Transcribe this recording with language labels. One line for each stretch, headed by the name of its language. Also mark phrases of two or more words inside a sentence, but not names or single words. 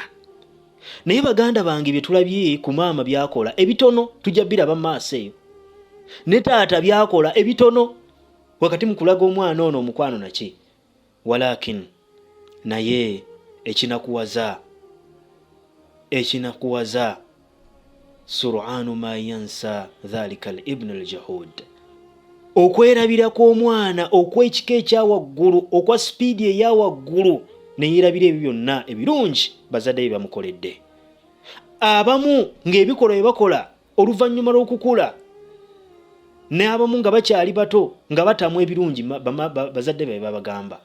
Ganda: Naye baganda bange bye tulabye ku maama byakola ebitono tujja biraba mu maaso eyo, ne taata byakola ebitono wakati mu kulaga omwana ono omukwano naki. Walakin naye ekinakuwaza
Arabic: سرعان ما ينسى ذلك الابن الجحود,
Ganda: okwerabira kw'omwana okw'ekika ekyawaggulu, okwa sipiidi eyawaggulu, neyeerabira ebyo byonna ebirungi bazadde bye bamukoledde. Abamu ng'ebikolwa bye bakola oluvannyuma lw'okukula, n'abamu nga bakyali bato nga batamu ebirungi bazadde be babagamba.